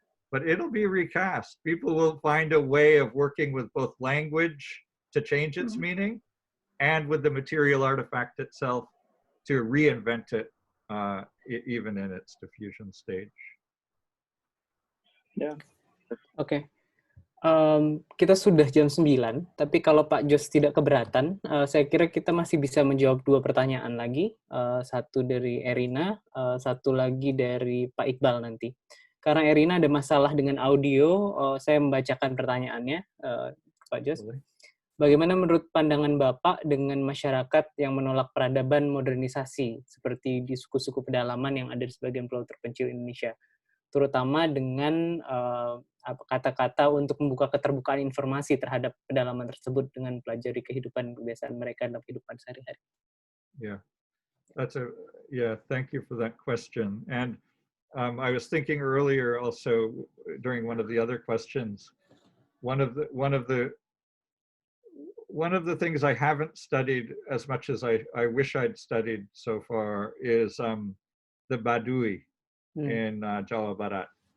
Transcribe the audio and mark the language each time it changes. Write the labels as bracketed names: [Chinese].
[English] but it'll be recast. People will find a way of working with both language to change its meaning and with the material artifact itself to reinvent it, even in its diffusion stage. Yeah. [Indonesian] Oke. Kita sudah jam 9, tapi kalau Pak Jos tidak keberatan, saya kira kita masih bisa menjawab 2 pertanyaan lagi. Satu dari Erina, satu lagi dari Pak Iqbal nanti. Karena Erina ada masalah dengan audio, saya membacakan pertanyaannya, Pak Jos. Bagaimana menurut pandangan Bapak dengan masyarakat yang menolak peradaban modernisasi, seperti di suku-suku pedalaman yang ada di sebagian pulau terpencil Indonesia? Terutama dengan kata-kata untuk membuka keterbukaan informasi terhadap pedalaman tersebut dengan pelajari kehidupan kebiasaan mereka dalam kehidupan sehari-hari. [English] Yeah, thank you for that question. And I was thinking earlier also during one of the other questions, one of the things I haven't studied as much as I wish I'd studied so far is the Baduy in Jawa Barat.